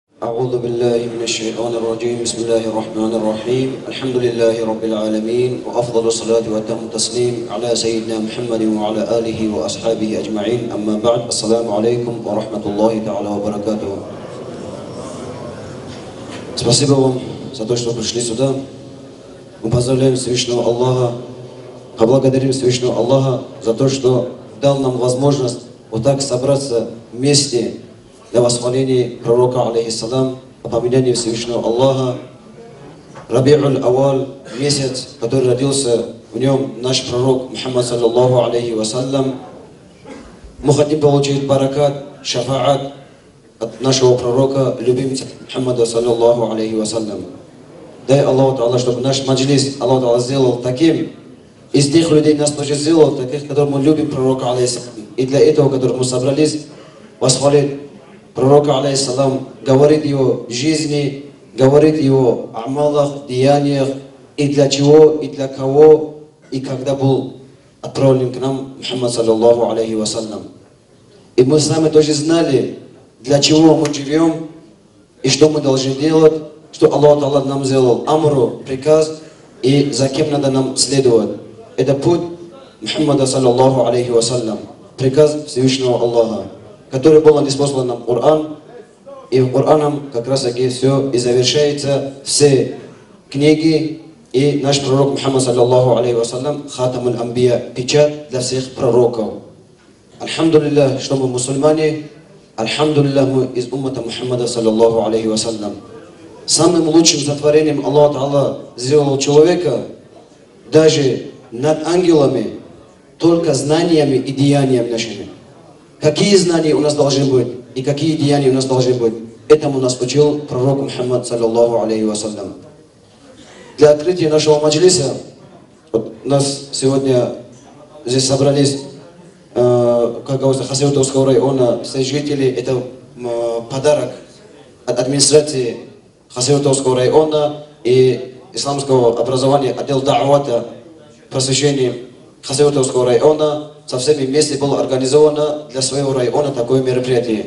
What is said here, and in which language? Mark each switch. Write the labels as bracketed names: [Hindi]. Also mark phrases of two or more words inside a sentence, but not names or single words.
[Arabic] أعوذ بالله من الشيطان الرجيم بسم الله الرحمن الرحيم الحمد لله رب العالمين وأفضل الصلاة وأتم التسليم على سيدنا محمد وعلى آله وأصحابه أجمعين أما بعد السلام عليكم ورحمة الله تعالى وبركاته. [Russian] Спасибо вам за то, что пришли сюда. Мы поздравляем Всевышнего Аллаха, поблагодарим Всевышнего Аллаха за то, что дал нам возможность вот так собраться вместе для восхваления пророка, алейхиссалам, упоминания Всевышнего Аллаха. Раби'уль Аваль, месяц, который родился в нем наш пророк Мухаммад, [Arabic] صلى الله عليه وسلم. [Russian] Мы хотим получить баракат, шафаат от нашего пророка, любимца Мухаммада, [Arabic] صلى الله عليه وسلم. [Russian] Дай Аллаху Та'ала, чтобы наш маджлис Аллах Та'ала сделал таким, из тех людей нас тоже сделал, таких, которых мы любим пророка, алейхиссалам. И для этого, которых мы собрались, восхвалить пророка, алейхиссалам, говорит его жизни, говорит его амалах, деяниях, и для чего, и для кого, и когда был отправлен к нам Мухаммад, [Arabic] صلى الله عليه وسلم. [Russian] И мы сами тоже знали, для чего мы живем, и что мы должны делать, что Аллах Та'ала нам сделал амру, приказ, и за кем надо нам следовать. Это путь Мухаммада, [Arabic] صلى الله عليه وسلم, [Russian] приказ Всевышнего Аллаха, который был ниспослан нам Коран, и в Кораном как раз таки все и завершается, все книги, и наш пророк Мухаммад, [Arabic] صلى الله عليه وسلم, خاتم الأنبياء, [Russian] печать для всех пророков. Альхамдулиллах, что мы мусульмане, альхамдулиллах, мы из уммата Мухаммада, [Arabic] صلى الله عليه وسلم. [Russian] Самым лучшим сотворением Аллах Та'ала сделал человека, даже над ангелами, только знаниями и деяниями нашими. Какие знания у нас должны быть и какие деяния у нас должны быть, этому нас учил пророк Мухаммад, [Arabic] صلى الله عليه وسلم. [Russian] Для открытия нашего маджлиса, вот у нас сегодня здесь собрались, как говорится, Хасавюртовского района, все жители, это подарок от администрации Хасавюртовского района и исламского образования, отдел да'вата, просвещения Хасавюртовского района, со всеми вместе было организовано для своего района такое мероприятие.